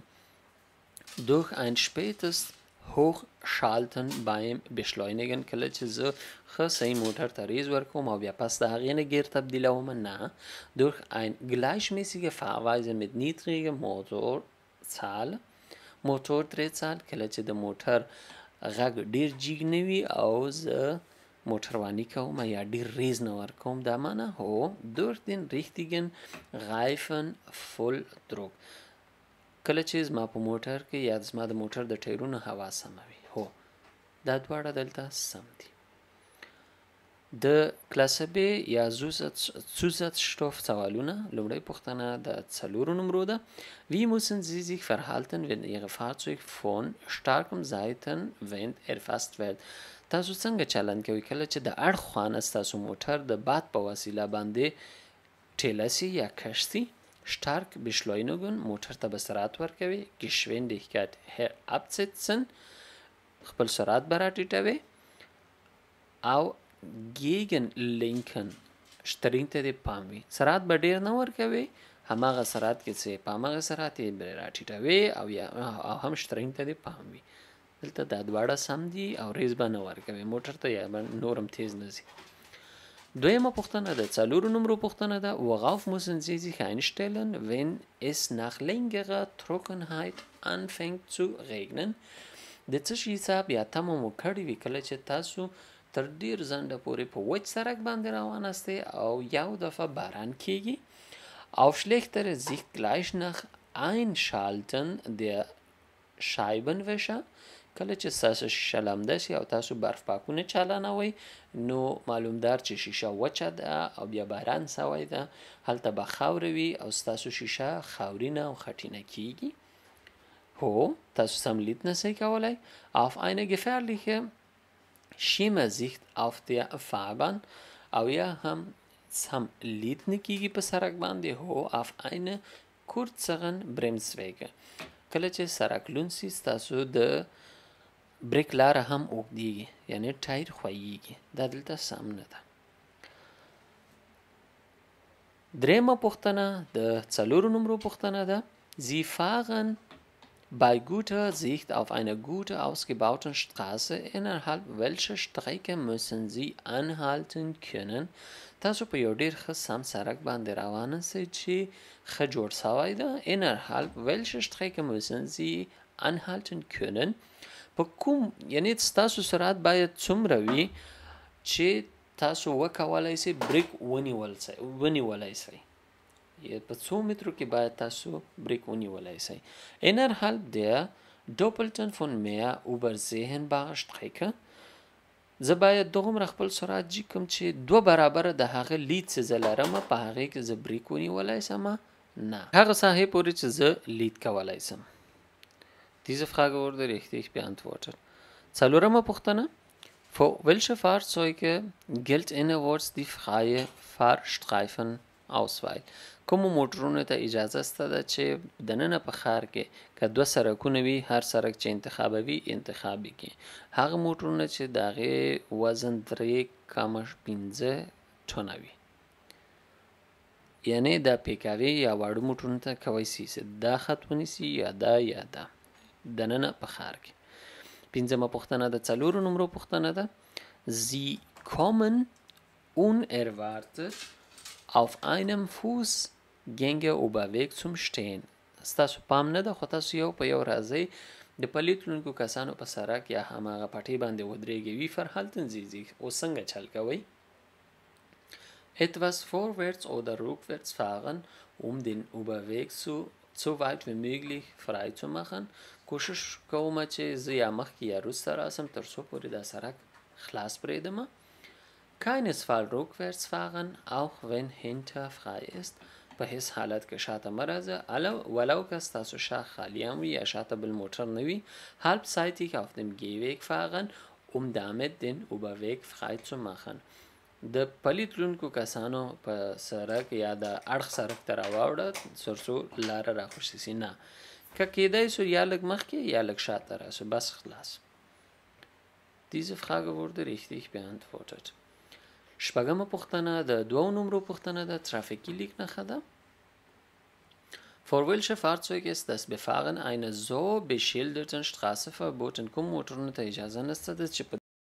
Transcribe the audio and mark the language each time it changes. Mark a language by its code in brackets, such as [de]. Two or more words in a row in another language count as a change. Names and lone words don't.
[de] durch ein spätes Hochschalten beim Beschleunigen. [ps] کله چې زه ښه صحیح موټر ته ریز ورکوم او بیا پس د هغې نه ګیر تبدیلوم. نه، [de] durch ein gleichmäßige Fahrweise mit niedriger Motordrehzahl. [ps] کله چې د موټر غږ ډیر جیګ نه وي او زه موټرواني کوم یا ډیر ریز نه ورکوم. دا معنی هو [de] durch den richtigen Reifenvolldruck. [ps] کله چې زما په موټر کې یا زما د موټر د ټایرونو هوا سمه وي. هو، دا دواړه دلته سم دي. د کلاسه B یا Zusatzstoff سوالونه. لومړی پوښتنه د 4 نمرو ده. [de] Wie müssen Sie sich verhalten, wenn Ihr Fahrzeug von starkem Seitenwind erfasst wird? [ps] تاسو څنګه چلند کوئ کله چې د اړخ خوا نه ستاسو موټر د باد په وسیله باندې ټیله سي یا کش سي؟ [de] stark beschleunigen. [ps] موټر ته به سرعت ورکوي. [de] Geschwindigkeit herabsetzen. [ps] خپل سرعت به راټیټوي. او gegenlenken. streng ته دې پام وي. سرعت به ډیر نه ورکوي. هماغه سرعت کې څه په هماغه سرعت یې به راټیټوي او هم streng ته دې پام وي. دلته دا دواړه سم دي او ریز به نه ورکوي موټر ته یا نورم تیز نه ځي. دویمه پوښتنه د 4 نمرو پوښتنه ده. [de] worauf müssen Sie sich einstellen, wenn es nach längerer Trockenheit anfängt zu regnen? [ps] د څه شي حساب یا تمه مو کړې وي کله چې تاسو تر ډیر ځنډه پورې په وچ سړک باندې روان یاستئ او یو دفعه باران کیږي. [de] auf schlechtere Sicht gleich nach Einschalten der Scheibenwischer. [ps] کله چې ستاسو شیشه لمده شي او تاسو برف پاکونه چالانوئ نو معلومدار چې شیشه وچه ده او بیا باران سوی ده، هلته به خاوره وي او ستاسو شیشه خاورینه او خټینه کیږي. هو، تاسو سم لید نشئ کولی. [de] auf eine gefährliche Schimmersicht auf der Fahrbahn. [ps] او یا هم سم لید نه کیږي په سړک باندې. هو، [de] auf eine kürzeren Bremswege. [ps] کله چې سړک لوند سي ستاسو د بریک لاره هم اوږدیږي یعنی ټایر ښوییږي. دا دلته سم نه ده. دریمه پوښتنه د 4 نمرو پوښتنه ده. [de] Sie fahren bei guter Sicht auf einer gut ausgebauten Straße. innerhalb welcher Strecke müssen Sie anhalten können? [ps] تاسو په یو ډیر ښه سم سړک باندې روان یاست چې ښه جوړ شوی ده. [de] innerhalb welcher Strecke müssen Sie anhalten können. [ps] په کوم یعنی ستاسو سرعت باید څومره وي چې تاسو وکولای شئ بریک ونیولای شئ. په 2 مترو کې باید تاسو بریک ونیولای شئ. innerhalb der doppelten von mehr übersehenbare Strecke. زه باید دومره خپل سرعت جی کوم چې 2 برابره د هغه لید چې زه لرم په هغې کې زه بریک ونیولای شم. نه، هغه ساحې پورې چې زه لید کولی شم. [de] Diese Frage wurde richtig beantwortet. [ps] 4. پوښتنه. [de] Für welche Fahrzeuge gilt innerorts die freie Fahrstreifenauswahl? [ps] کوم موټرونو ته اجازه شته ده چې دننه په ښار کې که 2 سړکونه وي هر سړک چې انتخابوي انتخاب کړي. هغه موټرونه چې د هغې وزن 3.5 ټنه وي یعنی دا پیکاوي یا واړه موټرونو ته کولی شي دا خط ونیسي یا دا دننه په ښار کې. 5مه پوښتنه د 4 نمرو پوښتنه ده. [de] Sie kommen unerwartet auf einem Fußgängerüberweg zum Stehen. [ps] ستاسو پام نه ده خو تاسو یو په یو راځئ د پلي تلونکو کسانو په سړک یا هماغه پټۍ باندې ودرېږئ. [de] Wie verhalten Sie sich? [ps] اوس څنګه چل کوئ؟ [de] Etwas vorwärts oder rückwärts fahren, den Überweg so weit wie möglich frei zu machen. [ps] کوشش کوم چې زه یا مخکې یا وروسته راسم تر څو پورې دا سړک خلاص پرېږدم. [de] Keinesfalls rückwärts fahren, auch wenn hinter frei ist. [ps] په هیڅ حالت کې شاته مه راځه ولو که ستاسو شا خالی هم وي یا شاته بل موټر نه وي. [de] Halbseitig auf dem Gehweg fahren, damit den Überweg frei zu machen. [ps] د پلي تلونکو کسانو په سړک یا د اړخ سړک ته راواوړه تر څو لاره راخوشي سي. نه که کېدای سو یا لږ مخکې یا لږ شاته راسو. بس خلاص. [de] Diese Frage wurde richtig beantwortet. [ps] شپږمه پوښتنه د 2 نمرو پوښتنه ده. ترافیکي لیک نښه ده. [de] Vor welche Fahrzeug ist das Befahren einer so beschilderten Straße verboten؟ [ps] کوم موټرونو ته اجازه نشته ده چې په